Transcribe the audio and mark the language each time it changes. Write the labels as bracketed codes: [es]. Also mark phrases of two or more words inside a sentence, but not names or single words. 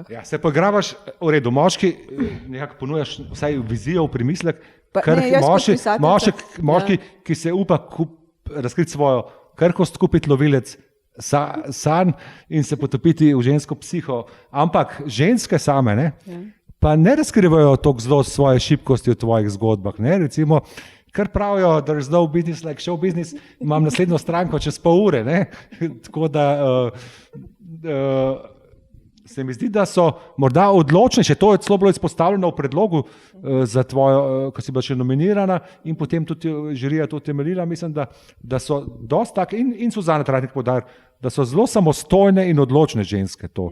[sl] Ja, se pa igravaš, v redu, moški nekako ponujaš vsaj vizijo, v premislek, ker moški, ki se upa razkriti svojo krhkost, kupiti lovilec sanj in se potopiti v žensko psiho. Ampak ženske same, ne, pa ne razkrivajo toliko zelo svoje šibkosti v tvojih zgodbah, ne, recimo, kar pravijo, [en] there is no business like show business, [sl] imam naslednjo stranko čez pol ure, ne, tako da se mi zdi, da so morda odločnejše, to je celo bilo izpostavljeno v predlogu za tvojo, ko si bila še nominirana in potem tudi žirija to temeljila, mislim, da so dosti take, in Suzana Tratnik poudar, da so zelo samostojne in odločne ženske to.